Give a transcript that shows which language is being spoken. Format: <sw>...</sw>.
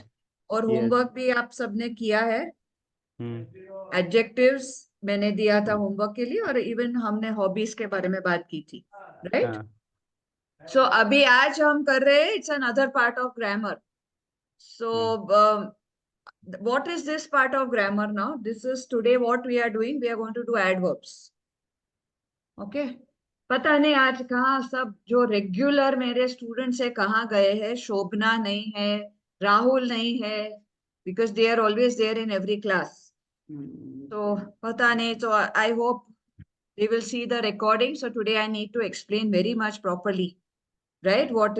<hi>हम्म। और</hi> <en>Yes.</en> <hi>Homework भी आप सबने किया है। हम्म। एडजेक्टिव्स मैंने दिया था होमवर्क के लिए, और इवन हमने हॉबीज के बारे में बात की थी, राइट? हाँ। सो अभी आज हम कर रहे हैं, it's another part of grammar.</hi> <en>So hmm. what is this part of grammar now? This is today what we are doing. We are going to do adverbs. Okay.</en> <hi>पता नहीं आज कहाँ सब जो रेगुलर मेरे स्टूडेंट्स है कहाँ गए हैं।</hi> <en>शोभना नहीं है, राहुल नहीं है, because they are always there in every class. तो पता नहीं, तो I hope they will see the recording. So today I need to explain very much properly, right?</en>